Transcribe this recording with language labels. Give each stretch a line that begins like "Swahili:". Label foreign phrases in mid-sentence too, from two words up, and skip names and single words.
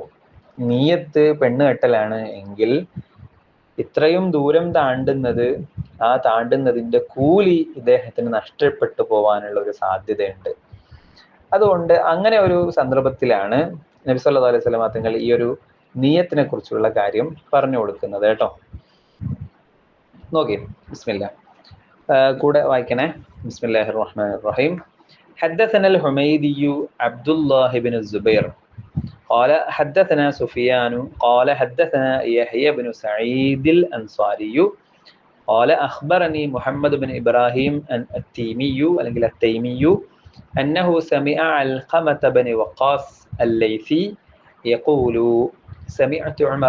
Malayalam: നീയത്ത് പെണ്ണ് കെട്ടലാണ് എങ്കിൽ ഇത്രയും ദൂരം താണ്ടുന്നതിന്റെ കൂലി ഇദ്ദേഹത്തിന് നഷ്ടപ്പെട്ടു പോവാനുള്ള ഒരു സാധ്യതയുണ്ട്. അതുകൊണ്ട് അങ്ങനെ ഒരു സന്ദർഭത്തിലാണ് നബി
Arabic: صلى الله عليه وسلم
Malayalam: തങ്ങൾ ഈ ഒരു നിയത്തിനെ കുറിച്ചുള്ള കാര്യം പറഞ്ഞു കൊടുക്കുന്നത് കേട്ടോ. നോക്കി, ബിസ്മില്ലാ. കൂടെ വായിക്കണേ.
Arabic: بسم الله الرحمن الرحيم. حدثنا الحميدي عبد الله بن الزبير قال حدثنا سفيان قال حدثنا يحيى بن سعيد الأنصاري قال أخبرني محمد بن إبراهيم التيمي أنه سمع علقمة بن وقاص الليثي يقول سمعت عمر